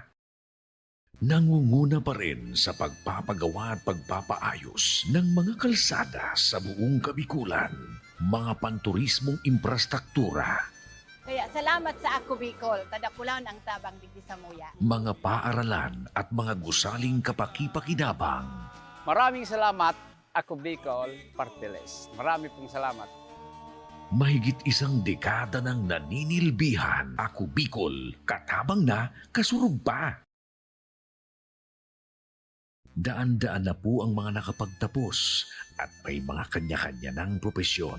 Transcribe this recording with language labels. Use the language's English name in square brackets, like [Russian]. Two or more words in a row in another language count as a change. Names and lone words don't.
[Filipino] Nangunguna pa rin sa pagpapagawa at pagpapaayos ng mga kalsada sa buong Kabikulan. Mga panturismong infrastruktura, [Bikol] Kaya salamat sa Ako Bicol, tadakulan ang tabang digdi sa muya. [Filipino] mga paaralan at mga gusaling kapakipakinabang. Maraming salamat. Ako Bicol Party List. Marami pong salamat. Mahigit isang dekada ng naninilbihan. [Bikol] Ako Bicol, katabang na, kasurug pa. [Filipino] Daan-daan na po ang mga nakapagtapos at may mga kanya-kanya ng propesyon.